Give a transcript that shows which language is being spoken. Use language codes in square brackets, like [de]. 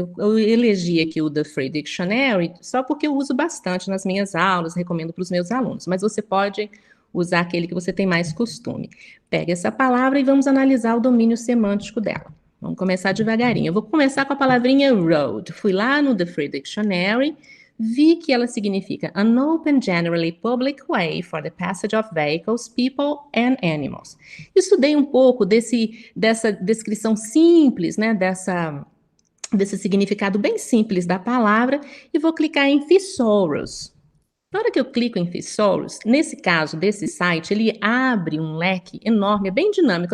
[pt] Eu elegi aqui o The Free Dictionary só porque eu uso bastante nas minhas aulas, recomendo para os meus alunos, mas você pode usar aquele que você tem mais costume. Pegue essa palavra e vamos analisar o domínio semântico dela. Vamos começar devagarinho. Eu vou começar com a palavrinha road. Fui lá no The Free Dictionary, vi que ela significa [en] an open, generally public way for the passage of vehicles, people and animals. [pt] Estudei um pouco dessa descrição simples, né, desse significado bem simples da palavra, e vou clicar em Thesaurus. Na hora que eu clico em Thesaurus, nesse caso desse site, ele abre um leque enorme, é bem dinâmico.